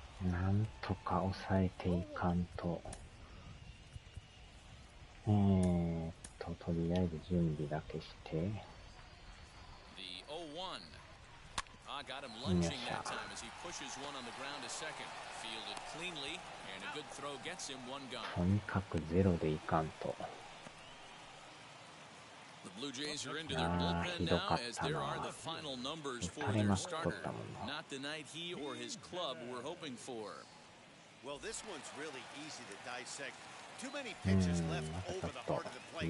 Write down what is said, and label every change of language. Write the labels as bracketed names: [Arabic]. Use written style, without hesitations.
[Japanese] なんとか抑えていかんと。とりあえず準備だけして。 [English] The 0-1. Got him lunging that time as he pushes one on the ground to second. Fielded cleanly, and a good throw gets him 1 gone. [Japanese] とにかくゼロでいかんと。 [English] The Blue Jays are into their bullpen now as there are the final numbers for their starter. Not the night he or his club were hoping for. Well, this one's really easy to dissect. Too many pitches left over the heart of the plate.